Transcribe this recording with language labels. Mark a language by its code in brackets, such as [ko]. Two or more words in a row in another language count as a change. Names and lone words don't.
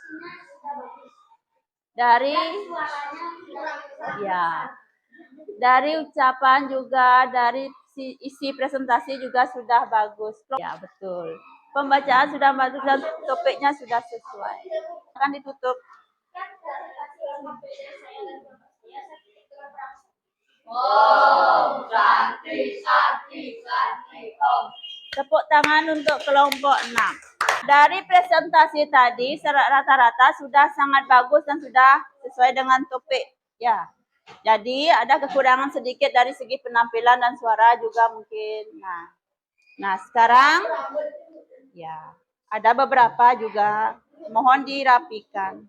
[id] Dari ucapan juga, dari isi presentasi juga sudah bagus. Ya, betul. Pembacaan sudah bagus dan topiknya sudah sesuai. Akan ditutup. [ban] Om Swastiastu. Om. [id] Tepuk tangan untuk kelompok 6. Dari presentasi tadi rata-rata sudah sangat bagus dan sudah sesuai dengan topik. Ya. Jadi ada kekurangan sedikit dari segi penampilan dan suara juga mungkin. Nah sekarang ya ada beberapa juga mohon dirapikan.